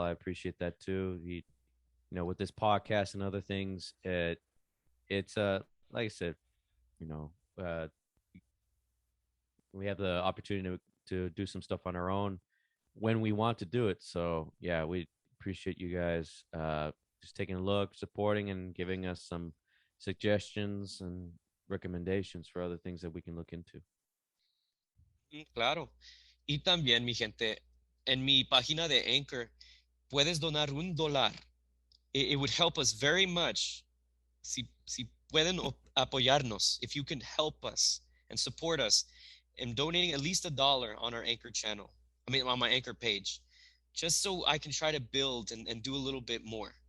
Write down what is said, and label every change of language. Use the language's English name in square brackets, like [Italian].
[English] I appreciate that too. He, with this podcast and other things, it's like I said, you know, uh, we have the opportunity to do some stuff on our own when we want to do it. So yeah, we appreciate you guys just taking a look, supporting, and giving us some suggestions and recommendations for other things that we can look into. [Spanish] Claro. Y también, mi gente, en mi página de Anchor, puedes donar $1. [English] It would help us very much. [Spanish] Si pueden apoyarnos, [English] if you can help us and support us in donating at least $1 on our Anchor channel, on my Anchor page, just so I can try to build and do a little bit more.